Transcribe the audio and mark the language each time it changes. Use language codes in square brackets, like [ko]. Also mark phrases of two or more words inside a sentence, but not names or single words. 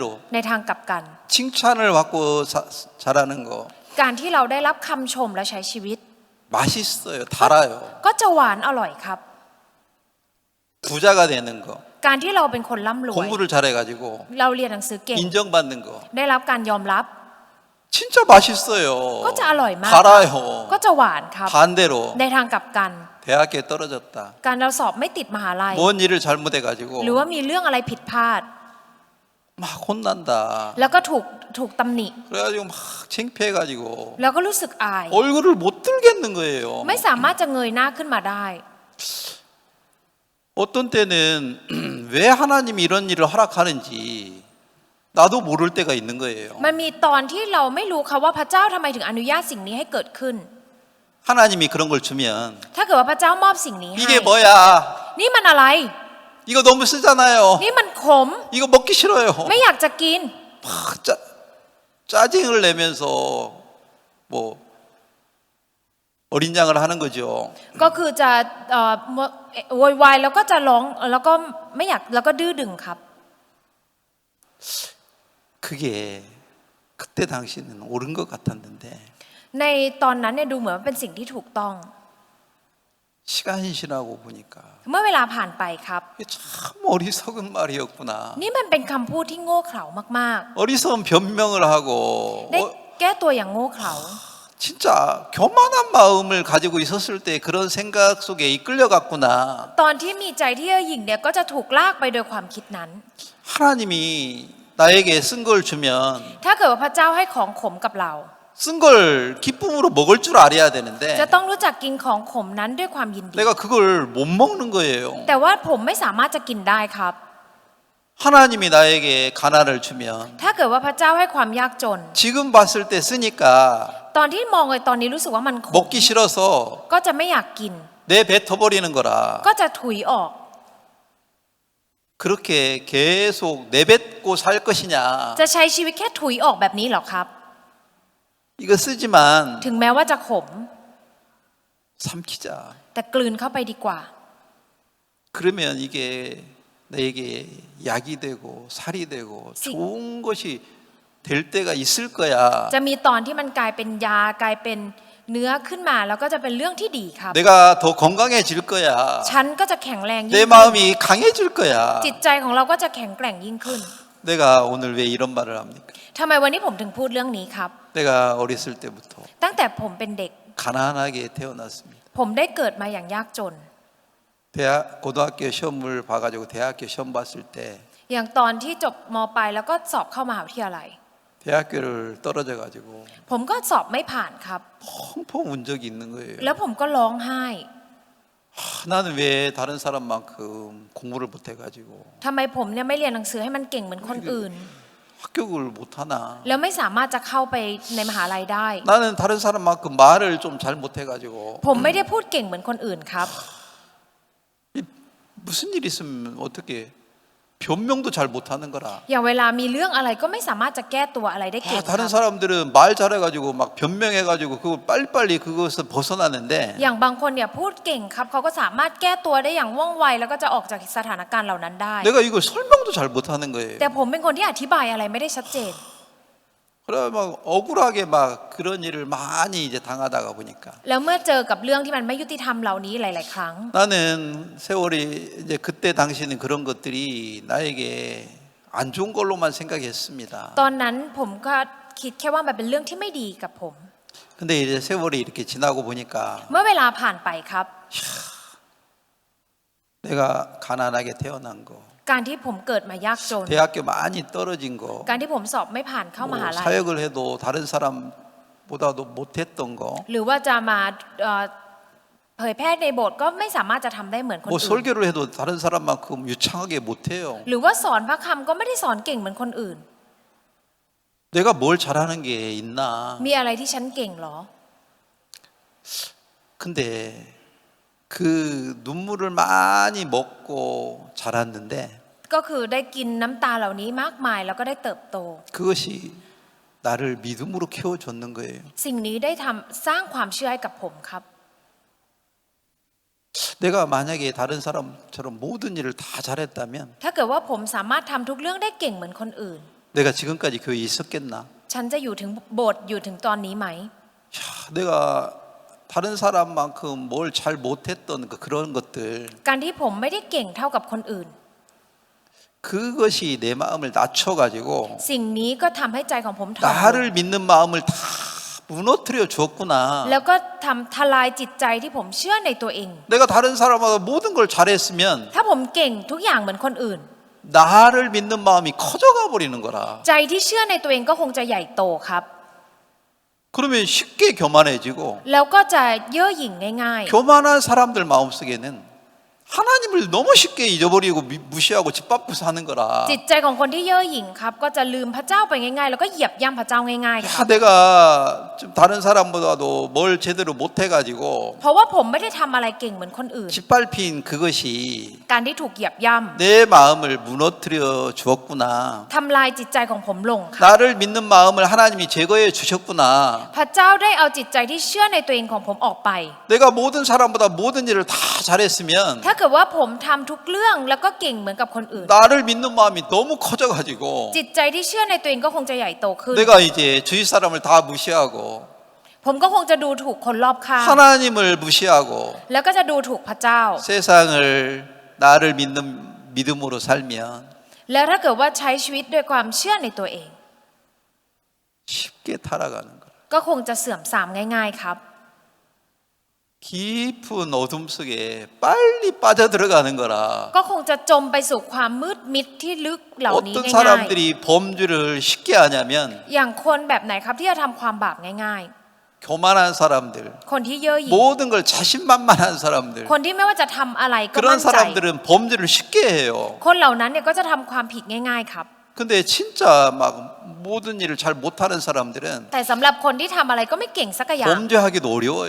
[th] ในทางกลับกัน [ko] 칭찬을 받고 자라는 거 [th] การที่เราได้รับคำชมและใช้ชีวิต [ko] 맛있어요. 달아요. [th] ก็จะหวานอร่อยครับ [ko] 부자가 되는 거 [th] การที่เราเป็นคนร่ำรวย [ko] 공부를 잘해가지고 [th] เรารียนหนังสือเก่ง [ko] 인정받는 거 [th] ได้รับการยอมรับ [ko] 진짜 맛있어요. [th] ก็จะอร่อยมาก [ko] 달아요. [th] ก็จะหวานครับ [ko] 반대로 [th] ในทางกลับกัน [ko] 대학에 떨어졌다. [th] การเราสอบไม่ติดมหาลัย [ko] 뭔 일을 잘못해가지고 [th] หรือว่ามีเรื่องอะไรผิดพลาด [ko] 막 혼난다. [th] แล้วก็ถูกตำหนิ [ko] 그래가지고 막 창피해가지고 [th] แล้วก็รู้สึกอาย [ko] 얼굴을 못 들겠는 거예요. [th] ไม่สามารถจะเงยหน้าขึ้นมาได้ [ko] 어떤 때는 왜 하나님이 이런 일을 허락하는지 나도 모를 때가 있는 거예요. [th] มันมีตอนที่เราไม่รู้ค่ะว่าพระเจ้าทำไมถึงอนุญาตสิ่งนี้ให้เกิดขึ้น [ko] 하나님이 그런 걸 주면 [th] ถ้าเกิดว่าพระเจ้ามอบสิ่งนี้ให้ [ko] 이게 뭐야? [th] นี่มันอะไร [ko] 이거 너무 쓰잖아요. [th] นี่มันขม [ko] 이거 먹기 싫어요. [th] ไม่อยากจะกิน [ko] 막 짜증을 내면서 뭐 어린 양을 하는 거죠. [th] ก็คือจะโวยวายแล้วก็จะร้องแล้วก็ไม่อยากแล้วก็ดื้อดึงครับ [ko] 그게 그때 당시는 옳은 것 같았는데 [th] ในตอนนั้นเนี่ยดูเหมือนว่าเป็นสิ่งที่ถูกต้อง [ko] 시간이 지나고 보니까 [th] เมื่อเวลาผ่านไปครับ [ko] 이게 참 어리석은 말이었구나. [th] นี่มันเป็นคำพูดที่โง่เขลามาก [ko] 어리석은 변명을 하고 [th] ๆ ได้แก้ตัวอย่างโง่เขลา [ko] 진짜 교만한 마음을 가지고 있었을 때 그런 생각 속에 이끌려갔구나. [th] ตอนที่มีใจที่เย่อหยิ่งเนี่ยก็จะถูกลากไปโดยความคิดนั้น [ko] 하나님이 나에게 쓴 걸 주면 [th] ถ้าเกิดว่าพระเจ้าให้ของขมกับเรา [ko] 쓴 걸 기쁨으로 먹을 줄 알아야 되는데 [th] จะต้องรู้จักกินของขมนั้นด้วยความยินดี [ko] 내가 그걸 못 먹는 거예요. [th] แต่ว่าผมไม่สามารถจะกินได้ครับ [ko] 하나님이 나에게 가난을 주면 [th] ถ้าเกิดว่าพระเจ้าให้ความยากจน [ko] 지금 봤을 때 쓰니까 [th] ตอนที่มองเลยตอนนี้รู้สึกว่ามันขม [ko] 먹기 싫어서 [th] ก็จะไม่อยากกิน [ko] 내뱉어버리는 거라. [th] ก็จะถุยออก [ko] 그렇게 계속 내뱉고 살 것이냐. [th] จะใช้ชีวิตแค่ถุยออกแบบนี้เหรอครับ [ko] 이거 쓰지만 [th] ถึงแม้ว่าจะขม [ko] 삼키자. [th] แต่กลืนเข้าไปดีกว่า [ko] 그러면 이게 내게 약이 되고 살이 되고 좋은 것이 될 때가 있을 거야. [th] จะมีตอนที่มันกลายเป็นยากลายเป็นเนื้อขึ้นมาแล้วก็จะเป็นเรื่องที่ดีครับ [ko] 내가 더 건강해질 거야. [th] ฉันก็จะแข็งแรงยิ่ [ko] 내 [th] งขึ้น [ko] 마음이 강해질 거야. [th] จิตใจของเราก็จะแข็งแกร่งยิ่งขึ้น [ko] 내가 오늘 왜 이런 말을 합니까? [th] ทำไมวันนี้ผมถึงพูดเรื่องนี้ครับ [ko] 내가 어렸을 때부터 [th] ตั้งแต่ผมเป็นเด็ก [ko] 가난하게 태어났습니다. [th] ผมได้เกิดมาอย่างยากจน [ko] 고등학교 시험을 봐가지고 대학교 시험 봤을 때 [th] อย่างตอนที่จบม. ปลายแล้วก็สอบเข้ามหาวิทยาลัย [ko] 대학교를 떨어져가지고 [th] ผมก็สอบไม่ผ่านครับ [ko] 펑펑 운 적이 있는 거예요. [th] แล้วผมก็ร้องไห้ [ko] 나는 왜 다른 사람만큼 공부를 못해가지고 [th] ทำไมผมเนี่ยไม่เรียนหนังสือให้มันเก่งเหมือนคนอื่น [ko] 합격을 못하나? [th] แล้วไม่สามารถจะเข้าไปในมหาลัยได้ [ko] 나는 다른 사람만큼 말을 좀 잘 못해가지고 [th] ผมไม่ได้พูดเก่งเหมือนคนอื่นครับ [ko] 무슨 일 있으면 어떻게 변명도 잘 못하는 거라. [th] อย่างเวลามีเรื่องอะไรก็ไม่สามารถจะแก้ตัวอะไรได้เก่งค [ko] 다른 [th] รับ [ko] 사람들은 말 잘해가지고 막 변명해가지고 그거 빨리빨리 그것을 벗어나는데 [th] อย่างบางคนเนี่ยพูดเก่งครับเขาก็สามารถแก้ตัวได้อย่างว่องไวแล้วก็จะออกจากสถานการณ์เหล่านั้นได้ [ko] 내가 이걸 설명도 잘 못하는 거예요. [th] แต่ผมเป็นคนที่อธิบายอะไรไม่ได้ชัดเจน [ko] 그래 막 억울하게 막 그런 일을 많이 이제 당하다가 보니까 [th] แล้วเมื่อเจอกับเรื่องที่มันไม่ยุติธรรมเหล่านี้หลาย ๆ ครั้ง [ko] 나는 세월이 이제 그때 당시는 그런 것들이 나에게 안 좋은 걸로만 생각했습니다. [th] ตอนนั้นผมก็คิดแค่ว่ามันเป็นเรื่องที่ไม่ดีกับผม [ko] 근데 이제 세월이 이렇게 지나고 보니까 [th] เมื่อเวลาผ่านไปครับ [ko] 내가 가난하게 태어난 거, [th] การที่ผมเกิดมายากจน [ko] 대학교 많이 떨어진 거, [th] การที่ผมสอบไม่ผ่านเข้ามหาลัย [ko] 사역을 해도 다른 사람보다도 못했던 거, [th] หรือว่าจะมาเผยแพร่ในโบสถ์ก็ไม่สามารถจะทำได้เหมือนคน [ko] 뭐 [th] อื่น [ko] 설교를 해도 다른 사람만큼 유창하게 못해요. [th] หรือว่าสอนพระคำก็ไม่ได้สอนเก่งเหมือนคนอื่น [ko] 내가 뭘 잘하는 게 있나? [th] มีอะไรที่ฉันเก่งหรอ [ko] 근데 그 눈물을 많이 먹고 자랐는데 [th] ก็คือได้กินน้ำตาเหล่านี้มากมายแล้วก็ได้เติบโต [ko] 그것이 나를 믿음으로 키워줬는 거예요. [th] สิ่งนี้ได้ทำสร้างความเชื่อให้กับผมครับ [ko] 내가 만약에 다른 사람처럼 모든 일을 다 잘했다면 [th] ถ้าเกิดว่าผมสามารถทำทุกเรื่องได้เก่งเหมือนคนอื่น [ko] 내가 지금까지 교회에 있었겠나? [th] ฉันจะอยู่ถึงโบสถ์อยู่ถึงตอนนี้ไหม [ko] 야, 내가 다른 사람만큼 뭘 잘 못했던 그런 것들 [th] การที่ผมไม่ได้เก่งเท่ากับคนอื่น [ko] 그것이 내 마음을 낮춰가지고 [th] สิ่งนี้ก็ทำให้ใจของผมถ่อมลง [ko] 나를 믿는 마음을 다 무너뜨려 주었구나. [th] แล้วก็ทำทลายจิตใจที่ผมเชื่อในตัวเอง [ko] 내가 다른 사람보다 모든 걸 잘했으면 [th] ถ้าผมเก่งทุกอย่างเหมือนคนอื่น [ko] 나를 믿는 마음이 커져가 버리는 거라. [th] ใจที่เชื่อในตัวเองก็คงจะใหญ่โตครับ [ko] 그러면 쉽게 교만해지고 [th] แล้วก็จะเย่อหยิ่งง่าย [ko] 교만한 사람들 마음속에는 하나님을 너무 쉽게 잊어버리고 무시하고 짓밟고 사는 거라. [th] ๆ จิตใจของคนที่เย่อหยิ่งครับก็จะลืมพระเจ้าไปง่ายๆ แล้วก็เหยียบย่ำพระเจ้าง่ายๆ [ko] 야, [th] ครับ [ko] 내가 좀 다른 사람보다도 뭘 제대로 못해가지고 [th] เพราะว่าผมไม่ได้ทำอะไรเก่งเหมือนคนอื่น [ko] 짓밟힌 그것이 [th] การที่ถูกเหยียบย่ [ko] 내 마음을 무너뜨려 주었구나. [th] ำทำลายจิตใจของผมลงครับ [ko] 나를 믿는 마음을 하나님이 제거해 주셨구나. [th] พระเจ้าได้เอาจิตใจที่เชื่อในตัวเองของผมออกไป [ko] 내가 모든 사람보다 모든 일을 다 잘했으면 [th] ถ้าเกิดว่าผมทำทุกเรื่องแล้วก็เก่งเหมือนกับคนอื่น [ko] 나를 믿는 마음이 너무 커져가지고 [th] จิตใจที่เชื่อในตัวเองก็คงจะใหญ่โตขึ้น [ko] 내가 이제 주위 사람을 다 무시하고 [th] ผมก็คงจะดูถูกคนรอบข้าง [ko] 하나님을 무시하고 [th] แล้วก็จะดูถูกพระเจ้า [ko] 세상을 나를 믿는 믿음으로 살면 [th] แล้วถ้าเกิดว่าใช้ชีวิตด้วยความเชื่อในตัวเอง [ko] 쉽게 타락하는 거야. [th] ก็คงจะเสื่อมทรามง่ายๆครับ [ko] 깊은 어둠 속에 빨리 빠져들어가는 거라. [th] ก็คงจะจมไปสู่ความมืดมิดที่ลึกเหล่านี้ [ko] 어떤 [th] ง่าย [ko] 사람들이 범죄를 쉽게 하냐면 [th] ๆ อย่างคนแบบไหนครับที่จะทำความบาปง่าย [ko] 교만한 사람들, [th] ๆ คนที่เย่อหยิ่ง [ko] 모든 걸 자신만만한 사람들. [th] คนที่ไม่ว่าจะทำอะไรก็ [ko] 그런 [th] มั่นใจ [ko] 사람들은 범죄를 쉽게 해요. [th] คนเหล่านั้นเนี่ยก็จะทำความผิดง่ายๆครับ [ko] 근데 진짜 막 모든 일을 잘 못하는 사람들은 [th] แต่สำหรับคนที่ทำอะไรก็ไม่เก่งสักอย่าง [ko] 범죄하기도 어려워요.